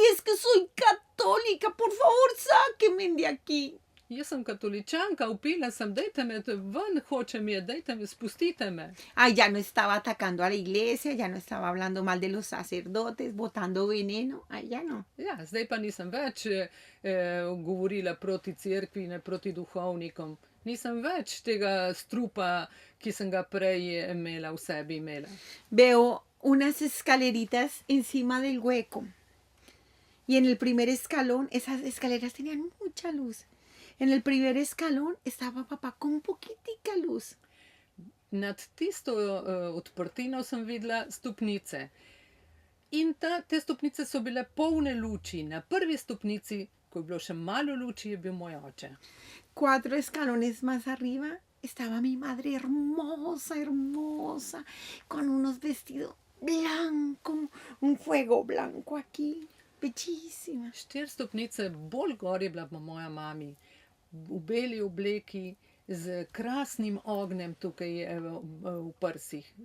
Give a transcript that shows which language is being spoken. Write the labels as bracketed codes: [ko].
[es] Es que soy católica, por favor, sáquenme de aquí. [sl] Jaz sem katoličanka, vpila sem, dajte me ven, hočem je, dajte me, spustite me. [es] Ay, ya no estaba atacando a la iglesia, ya no estaba hablando mal de los sacerdotes, botando veneno, ay, ya no. [sl] Ja, zdaj pa nisem več govorila proti cerkvi, ne proti duhovnikom. Nisem več tega strupa, ki sem ga prej imela v sebi imela. [es] Veo unas escaleritas encima del hueco. Y en el primer escalón, esas escaleras tenían mucha luz. En el primer escalón estaba papá con poquitica luz. [sl] Nad tisto odprtino sem videla stopnice. In te stopnice so bile polne luči. Na prvi stopnici, ko je bilo še malo luči, je bil moj oče. [es] 4 escalones más arriba estaba mi madre hermosa, hermosa, con unos vestidos blancos, un fuego blanco aquí, bellísima. [sl] 4 stopnice bolj gor je bila pa moja mami. V beli obleki, z krasnim ognjem tukaj v prsih.